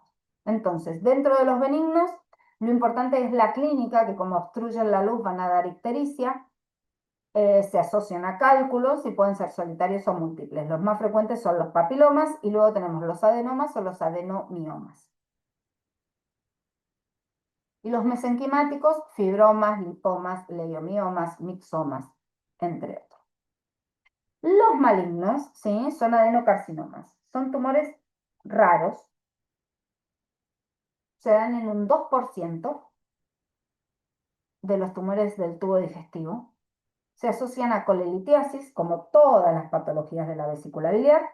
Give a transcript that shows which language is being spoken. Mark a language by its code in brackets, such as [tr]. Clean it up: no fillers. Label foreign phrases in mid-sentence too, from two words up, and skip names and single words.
[es] Entonces, dentro de los benignos, lo importante es la clínica, que como obstruyen la luz van a dar ictericia, se asocian a cálculos y pueden ser solitarios o múltiples. Los más frecuentes son los papilomas y luego tenemos los adenomas o los adenomiomas. Y los mesenquimáticos, fibromas, lipomas, leiomiomas, mixomas, entre otros. Los malignos, ¿sí? Son adenocarcinomas. Son tumores raros. Se dan en un 2% de los tumores del tubo digestivo. Se asocian a colelitiasis, como todas las patologías de la vesícula biliar.